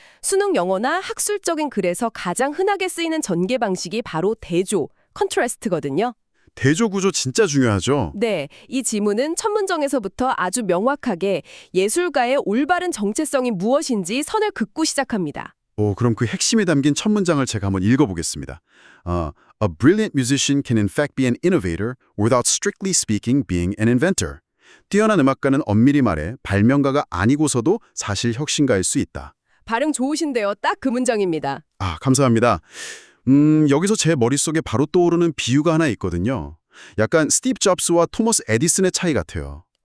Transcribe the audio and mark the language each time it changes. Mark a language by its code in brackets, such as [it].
[ko] 수능 영어나 학술적인 글에서 가장 흔하게 쓰이는 전개 방식이 바로 대조, 컨트라스트거든요. 대조 구조 진짜 중요하죠. 네, 이 지문은 첫 문장에서부터 아주 명확하게 예술가의 올바른 정체성이 무엇인지 선을 긋고 시작합니다. 그럼 그 핵심이 담긴 첫 문장을 제가 한번 읽어보겠습니다. [en] A brilliant musician can in fact be an innovator without strictly speaking being an inventor. [ko] 뛰어난 음악가는 엄밀히 말해 발명가가 아니고서도 사실 혁신가일 수 있다. 발음 좋으신데요. 딱 그 문장입니다. 아, 감사합니다. 여기서 제 머릿속에 바로 떠오르는 비유가 하나 있거든요. 약간 스티브 잡스와 토머스 에디슨의 차이 같아요.